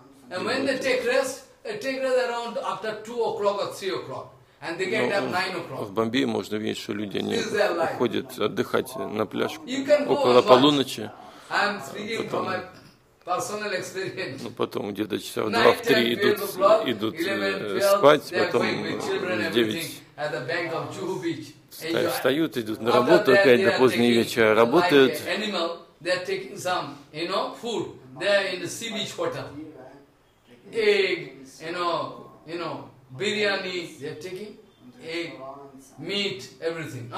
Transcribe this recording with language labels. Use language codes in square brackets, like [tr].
[en] And when they take rest around after 2 o'clock or 3 o'clock, and they can have 9 o'clock. [ru] В Бомбее можно видеть, что люди не уходят отдыхать на пляж около полуночи. [en] I'm speaking from my personal experience. [ru] Ну потом где-то часа в 2-3 идут спать, потом в 9 встают, идут на работу опять до поздней вечера, работают. [en] They're taking some, you know, food. They're in the sea beach hotel. Egg, you know, biryani, they are taking egg, meat, everything.